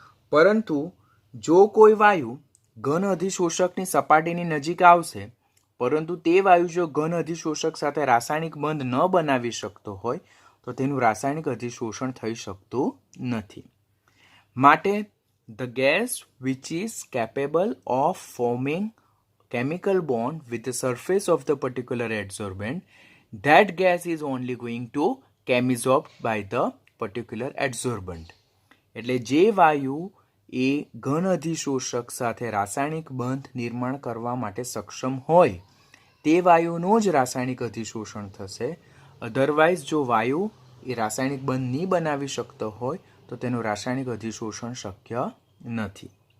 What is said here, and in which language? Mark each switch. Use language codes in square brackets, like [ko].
[gu] પરંતુ જો કોઈ વાયુ ઘન અધિશોષકની સપાટીની નજીક આવશે, પરંતુ તે વાયુ જો ઘન અધિશોષક સાથે રાસાયણિક બંધ ન બનાવી શકતો હોય, તો તેનું રાસાયણિક અધિશોષણ થઈ શકતું નથી. [en] માટે the gas which is capable of forming chemical bond with the surface of the particular adsorbent, that gas is only going to chemisorbed by the particular adsorbent. [gu] એટલે જે વાયુ એ ઘન અધિશોષક સાથે રાસાયણિક બંધ નિર્માણ કરવા માટે સક્ષમ હોય, તે વાયુનું જ રાસાયણિક અધિશોષણ થશે. અધરવાઇઝ જો વાયુ એ રાસાયણિક બંધ નહીં બનાવી શકતો હોય, તો તેનું રાસાયણિક અધિશોષણ શક્ય નથી.